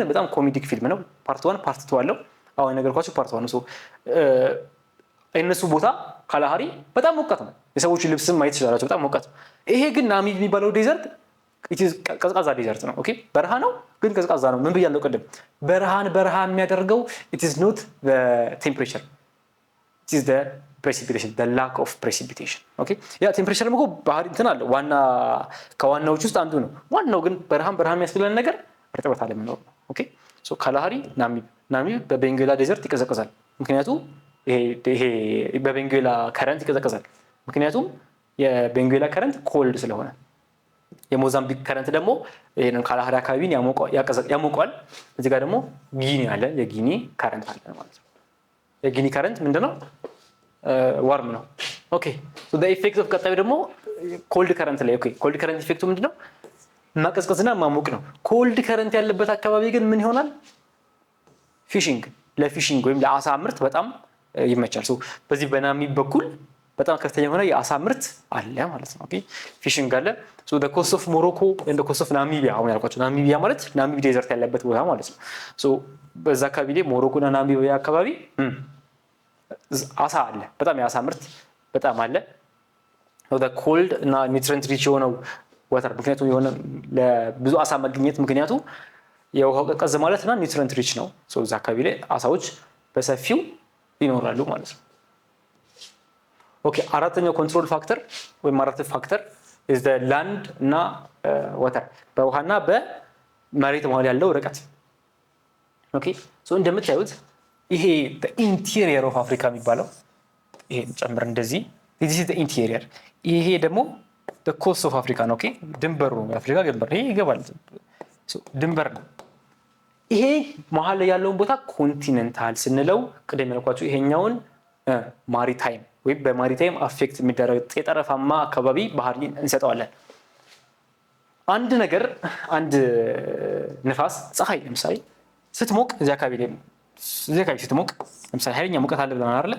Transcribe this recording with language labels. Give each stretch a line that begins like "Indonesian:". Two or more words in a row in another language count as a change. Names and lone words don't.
Amharic: በጣም ኮሜዲክ ፊልም ነው። ፓርት 1 ፓርት 2 አለው። አሁን ነገርኳችሁ ፓርት 1 ነው። እነሱ ቦታ ካላሃሪ በጣም ሞቃት ነው። የሰዎቹ ልብስም ማየት ይችላል በጣም ሞቃት ነው። ይሄ ግን ናሚብ የሚባለው ዴዘርት ቀዝቃዛ ዴዘርት ነው። ኦኬ በረሃ ነው ግን ቀዝቃዛ ነው። ምን ብያለሁ ቅድም በረሃ የሚያደርገው
English: it is not the temperature it is the precipitation the lack of precipitation
Amharic: ኦኬ ያ ቴምፕሬቸር ደግሞ ባህሪ እንትን አለ ዋና ከዋናዎች ውስጥ አንዱ ነው። ዋናው ግን በረሃ የሚያስብለን ነገር እርጥበት አለ የሚኖር ነው።
English: okay so
Amharic: ካላሃሪ ናሚብ በቤንጉዌላ ዴዘርት ይቀዘቅዛል። ምክንያቱም ይሄ በቤንጉዌላ ከረንት ይቀዘቅዛል። ምክንያቱም የቤንጉዌላ
English: current cold
Amharic: ስለሆነ። የሞዛምቢክ ከረንት ደግሞ ይሄንን ካላሃሪ አካባቢን ያሞቀዋል። እዚህ ጋር ደግሞ ጊኒ አለ የጊኒ ከረንት አለ ማለት ነው። የጊኒ ከረንት ምንድነው ዋርም ነው።
English: okay so the effect of
Amharic: ቀጣዩ ደግሞ
English: cold current
Amharic: ላይ
English: okay cold current
Amharic: ኢፌክቱ ምንድነው ማቀዝቀዝና ማሞቅ ነው።
English: cold current
Amharic: ያለበት አካባቢ ግን ምን ይሆናል ለፊሽንግ ወይም ለአሳ ምርት በጣም ይመቻል። ሶ በዚህ በናሚብ በኩል በጣም ከፍተኛ የሆነ የአሳ ምርት አለ ማለት ነው።
English: okay fishing
Amharic: አለ።
English: so the coast of Morocco and the coast of Namibia
Amharic: አሁን ያልኳችሁ ናሚቢያ ማለት ናሚብ ዴዘርት ያለበት ቦታ ማለት ነው። ሶ በዛ አካባቢ ላይ ሞሮኮና ናሚቢያ አካባቢ አሳ አለ በጣም የአሳ ምርት በጣም አለ።
English: the cold
Amharic: እና
English: nutrient rich
Amharic: የሆነው ወተር ምክንያቱም የሆነ ለብዙ አሳ መገኘት ምክንያቱ የውሃው ቀዝቀዝ ማለትና
English: nutrient rich
Amharic: ነው። ሶ እዛ አካባቢ ላይ አሳዎች በሰፊው ይኖራሉ ማለት ነው። ኦኬ አራተኛው
English: control factor
Amharic: ወይም አራተኛው ፋክተር
English: is the land
Amharic: እና water በውሃና በመሬት መሃል ያለው ርቀት።
English: okay so
Amharic: እንደምታዩት ይሄ
English: the interior of Africa
Amharic: የሚባለው ይሄ ጨምር እንደዚህ
English: this is the
Amharic: interior ይሄ ደግሞ
English: the coast of Africa
Amharic: ነው። ኦኬ ድንበሩ ነው የአፍሪካ ድንበር ይሄ ይገባል። ሶ ድንበር ነው። ይሄ መሃል ላይ ያለውን ቦታ ኮንቲኔንታል ስንለው ቅድም ያልኳችሁ ይሄኛውን ማሪታይም ወይ በማሪታይም አፌክት የሚደረግ የጠረፋማ አካባቢ ባህሪ እንሰጠዋለን። አንድ ንፋስ ፀሐይ ለምሳሌ ስትሞቅ እዚህ አካባቢ ስትሞቅ ለምሳሌ ኃይለኛ ሙቀት አለ ብለናል አይደል?